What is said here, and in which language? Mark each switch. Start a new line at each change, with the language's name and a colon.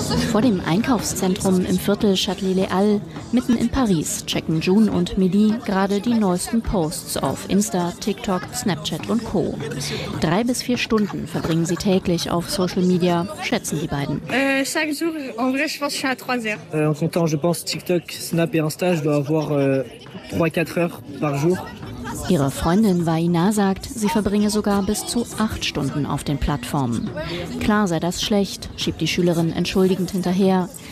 German: Vor dem Einkaufszentrum im Viertel Châtelet-Léal, mitten in Paris, checken June und Midi gerade die neuesten Posts auf Insta, TikTok, Snapchat und Co. 3 bis 4 Stunden verbringen sie täglich auf Social Media, schätzen die beiden.
French: Chaque jour, en vrai, je pense que je suis à 3 heures. En comptant, je pense TikTok, Snap et Insta, je dois avoir 3-4 heures par jour.
German: Ihre Freundin Vaina sagt, sie verbringe sogar bis zu 8 Stunden auf den Plattformen. Klar sei das schlecht, schiebt die Schülerin entschuldigend hinterher.